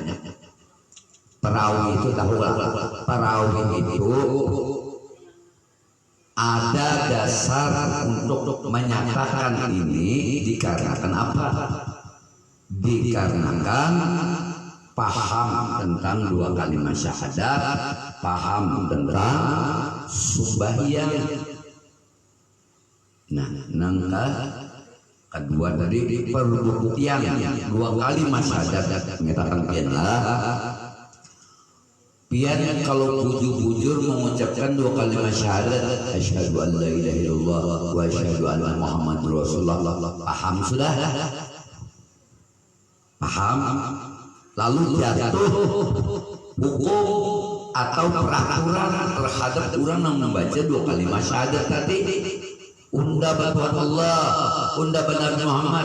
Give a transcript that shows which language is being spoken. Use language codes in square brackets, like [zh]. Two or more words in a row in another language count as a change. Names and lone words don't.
[id] Perawi itu tahu lah, perawi itu ada dasar untuk menyatakan ini dikarenakan apa? Dikarenakan paham tentang dua kalimat syahadat, paham tentang sembahyang. [bjn] Nah, nangka kedua tadi perbuktian dua kalimat syahadat menyatakan pian kalau bujur-bujur mengucapkan dua kalimat syahadat, [ar] أشهد أن لا إله إلا الله وأشهد أن محمدا رسول الله. [bjn] Paham sudah? Paham? [id] Lalu jatuh hukum atau peraturan terhadap orang yang membaca dua kalimat syahadat tadi. [bjn] Unda bantuan Allah, unda benar Muhammad.